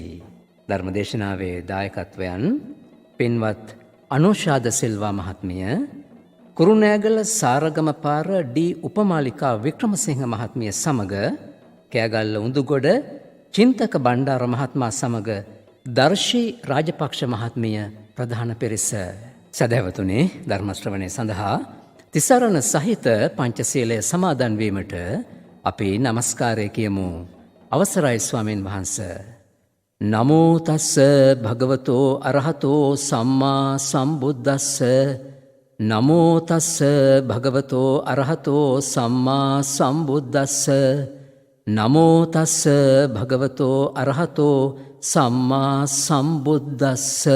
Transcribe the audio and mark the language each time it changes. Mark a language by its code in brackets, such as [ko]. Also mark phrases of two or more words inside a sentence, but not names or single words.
[si] ධර්මදේශනාවේ දායකත්වයන් පින්වත් අනෝෂාද සිල්වා මහත්මිය, කුරුණෑගල සාරගම පාර ඩී උපමාලිකා වික්‍රමසිංහ මහත්මිය සමග කෑගල්ල උඳුගොඩ චින්තක බණ්ඩාර මහත්මයා සමග දර්ශී රාජපක්ෂ මහත්මිය ප්‍රධාන පිරිස. සදහැවතුනි, ධර්ම ශ්‍රවණය සඳහා තිසරණ සහිත පංචශීලය සමාදන් වීමට අපි නමස්කාරය කියමු. අවසරයි ස්වාමීන් වහන්සේ. [pi] නමෝ තස්ස භගවතෝ අරහතෝ සම්මා සම්බුද්දස්ස. නමෝ තස්ස භගවතෝ අරහතෝ සම්මා සම්බුද්දස්ස. නමෝ තස්ස භගවතෝ අරහතෝ සම්මා සම්බුද්දස්ස.